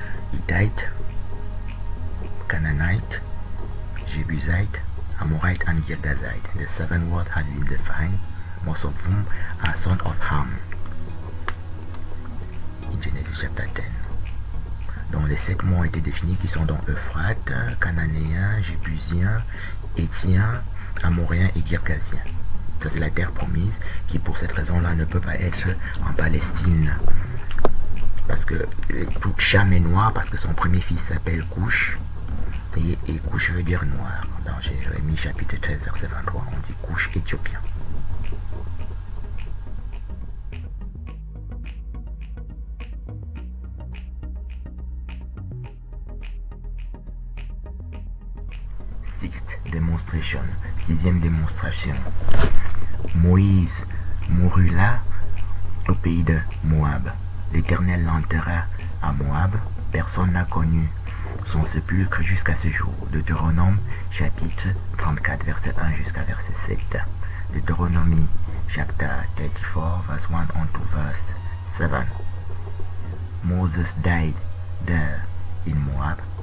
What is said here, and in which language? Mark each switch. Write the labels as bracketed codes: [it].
[en] Hittite, Canaanite, Jebusite, Amorite and Girgazite. The 7 words have been defined. Most of them are sons of Ham in Genesis chapter 10. [fr] Donc les 7 mots ont été définis qui sont donc Euphrate, Cananéen, Jébusien, Éthien, Amoréen et Girgazien. Ça c'est la terre promise qui pour cette raison-là ne peut pas être en Palestine. Parce que tout Cham est noir parce que son premier fils s'appelle Couche. Et Couche veut dire noir. Dans Jérémie chapitre 13 verset 23 on dit Couche éthiopien. [en] Sixth demonstration, [fr] 6e démonstration. Moïse mourut là au pays de Moab. L'Éternel l'enterra à Moab. Personne n'a connu son sépulcre jusqu'à ce jour. Deutéronome chapitre 34 verset 1 jusqu'à verset 7. [en] Deutéronomie chapter 34 verse 1 on to verse 7. Moses died there in Moab